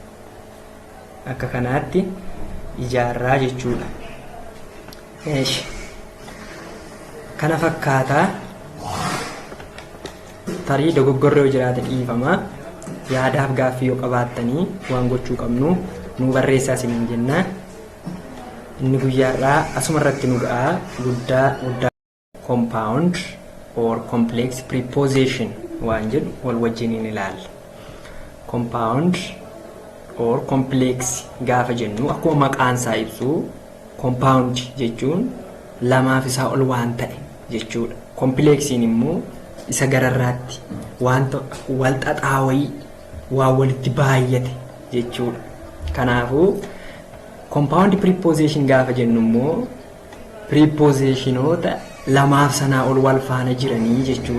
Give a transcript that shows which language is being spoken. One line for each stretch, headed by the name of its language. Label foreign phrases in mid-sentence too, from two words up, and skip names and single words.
Oromo: Kana fakkaataa tarii dogoggorri yoo jiraate dhiifama. Yaadaaf gaaffii yoo qabaattanii waan gochuu qabnu nu barreessaa isiniin jenna. Inni guyyaarraa asuma irratti nu ga'a. Guddaa
English: compound or complex preposition
Oromo: waan jedhu wal wajjiniin ilaalla.
English: Compound or complex
Oromo: gaafa jennu akkuma maqaan isaa ibsu compound jechuun lamaaf isaa ol waan ta'e jechuudha. Complexiin immoo isa gararraatti wanta wal xaxaawii waa walitti baay'ate jechuudha. Kanaafuu
English: compound preposition
Oromo: gaafa jennu immoo prepositionoota lamaaf sanaa ol wal faana jiranii jechuudha.